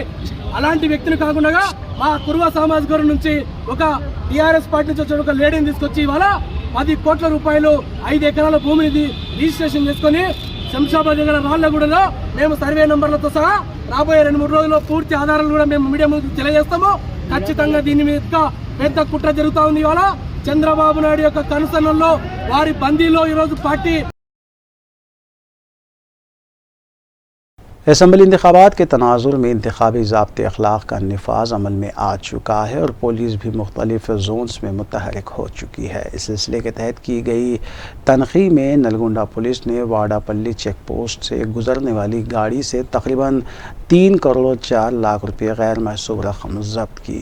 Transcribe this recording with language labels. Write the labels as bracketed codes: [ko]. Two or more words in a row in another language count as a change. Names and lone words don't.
[te] అలాంటి వ్యక్తిని కాకుండా మా కుర్వ సామాజిక వర్గం నుంచి ఒక టీఆర్ఎస్ పార్టీ నుంచి వచ్చిన ఒక లేడీని తీసుకొచ్చి ఇవాళ 10 కోట్ల రూపాయలు 5 ఎకరాల భూమిని రిజిస్ట్రేషన్ చేసుకుని శంషాబాద్ దగ్గర రాళ్లగూడలో మేము సర్వే నంబర్లతో సహా రాబోయే 2-3 రోజుల్లో పూర్తి ఆధారాలు కూడా మేము మీడియా ముందుకు తెలియజేస్తాము. ఖచ్చితంగా దీని మీద పెద్ద కుట్ర జరుగుతా ఉంది. ఇవాళ చంద్రబాబు నాయుడు యొక్క కనుసన్నల్లో వారి బందీలో ఈరోజు పార్టీ [ur] اسمبلی انتخابات کے تناظر میں انتخابی ضابطۂ اخلاق کا نفاذ عمل میں آ چکا ہے اور پولیس بھی مختلف زونز میں متحرک ہو چکی ہے۔ اس سلسلے کے تحت کی گئی تنخیح میں نلگونڈا پولیس نے واڈا پلی چیک پوسٹ سے گزرنے والی گاڑی سے تقریباً 3 کروڑ 4 لاکھ روپے غیر محسوب رقم ضبط کی۔